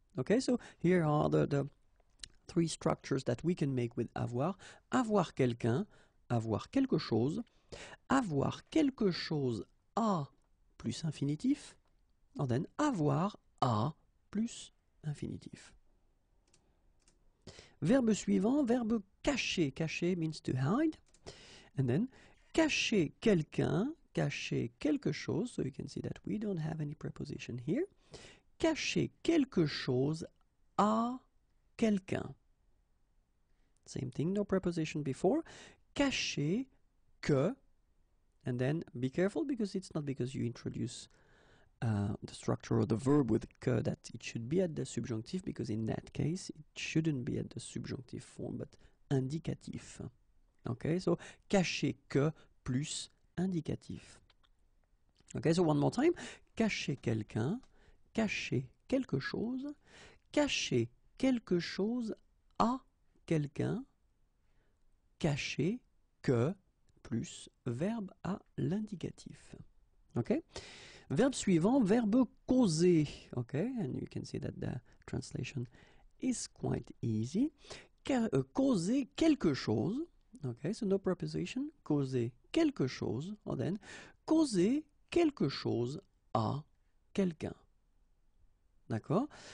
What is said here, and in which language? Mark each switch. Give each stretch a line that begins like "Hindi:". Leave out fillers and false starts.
English: Okay, so here are the three structures that we can make with avoir.
French: Avoir quelqu'un, avoir quelque chose. Avoir quelque chose à plus infinitif.
English: And then
French: avoir à plus infinitif. Verbe suivant, verbe cacher. Cacher
English: means to hide. And then
French: cacher quelqu'un, cacher quelque chose.
English: So you can see that we don't have any preposition here.
French: Cacher quelque chose à quelqu'un.
English: Same thing, no preposition before.
French: Cacher que,
English: and then be careful because it's not because you introduce the structure of the verb with que that it should be at the subjunctive, because in that case it shouldn't be at the subjunctive form but indicatif. Okay, so
French: cacher que plus indicatif.
English: Okay, so one more time.
French: Cacher quelqu'un, cacher quelque chose, cacher quelque chose à quelqu'un, cacher que plus verbe à l'indicatif. Okay? Verbe suivant, verbe causer.
English: Okay, and you can see that the translation is quite easy.
French: Causer quelque chose. Okay,
English: so no preposition,
French: causer quelque chose,
English: or then
French: causer quelque chose à quelqu'un. D'accord?